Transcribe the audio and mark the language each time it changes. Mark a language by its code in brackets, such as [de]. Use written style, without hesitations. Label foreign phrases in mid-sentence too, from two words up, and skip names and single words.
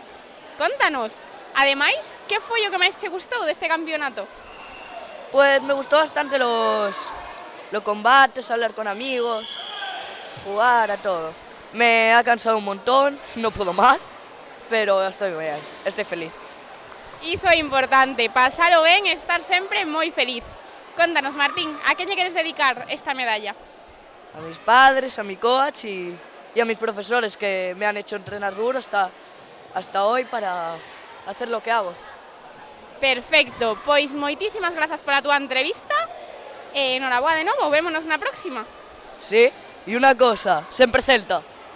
[es] Contanos, además, ¿qué fue lo que más te gustó de este campeonato? Pues me gustó bastante los combates, hablar con amigos, jugar a todo. Me ha cansado un montón, no puedo más, pero estoy bien, estoy feliz. [gl] Iso é importante, pasalo ben e estar sempre moi feliz. Contanos, Martín, a quen lle queres dedicar esta medalla? [es] A mis padres, a mi coach y a mis profesores que me han hecho entrenar duro hasta hoy para hacer lo que hago. [gl] Perfecto, pois moitísimas grazas pola túa entrevista e enhoraboa de novo, vémonos na próxima. [es] Sí, y una cosa, sempre Celta.